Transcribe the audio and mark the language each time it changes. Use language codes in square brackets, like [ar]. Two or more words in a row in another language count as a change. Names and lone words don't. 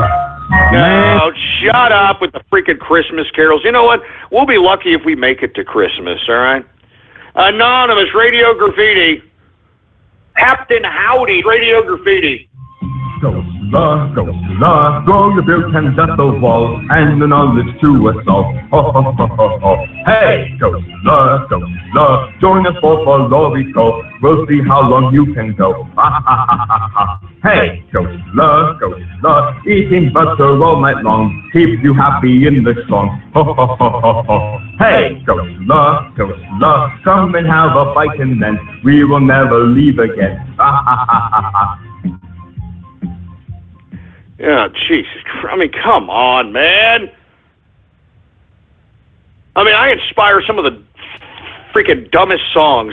[en] No, shut up with the freaking Christmas carols. You know what? We'll be lucky if we make it to Christmas, all right? Anonymous Radio Graffiti. Captain Howdy Radio Graffiti. Ghostla, throw your beer cans at the wall, and the knowledge to us all. Ho, ho, ho, ho, ho. Hey, Ghostla, join us for Folorico. We'll see how long you can go. Ha, ha, ha, ha, ha. Hey, Ghostla, eating butter all night long keeps you happy in the song. Ho, ho, ho, ho, ho. Hey, Ghostla, come and have a bite and then we will never leave again. Ha, ha, ha, ha, ha. Yeah, Jesus Christ. I mean, come on, man. I mean, I inspire some of the freaking dumbest songs.